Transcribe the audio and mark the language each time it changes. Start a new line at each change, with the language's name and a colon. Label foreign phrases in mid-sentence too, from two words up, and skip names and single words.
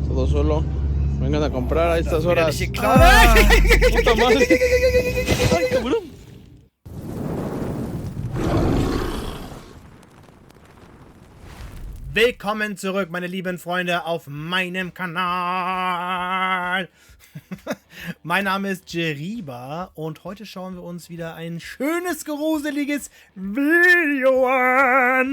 Spanish: solo. Vengan a comprar a estas horas. Puta madre. Ay, cabrón.
German: Willkommen zurück, meine lieben Freunde, auf meinem Kanal. Mein Name ist Jeriba und heute schauen wir uns wieder ein schönes, gruseliges Video an.